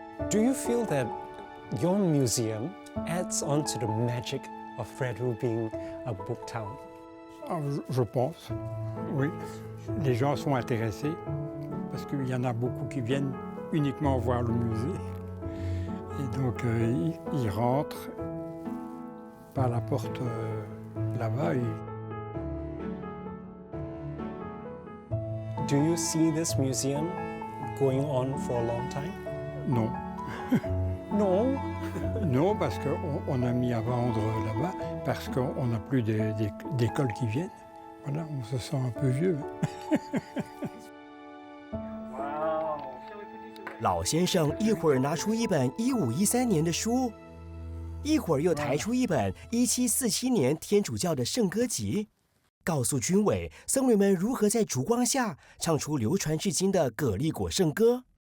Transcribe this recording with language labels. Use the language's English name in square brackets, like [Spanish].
[English] Do you feel that your museum adds on to the magic of Frédéric being a book town? [French] Ah, je pense, oui. Les gens sont intéressés parce qu'il y en a beaucoup qui viennent uniquement voir le musée. Et donc, ils rentrent par la porte là-bas. [English] Do you see this museum going on for a long time? [French] Non. Non. Non, parce qu'on a mis à vendre là-bas, parce qu'on n'a plus d'écoles qui viennent. Voilà, on se sent un peu vieux. [Chinese] 老先生一会儿拿出一本1513年的书，一会儿又抬出一本1747年天主教的圣歌集，告诉军委僧侣们如何在烛光下唱出流传至今的葛利果圣歌。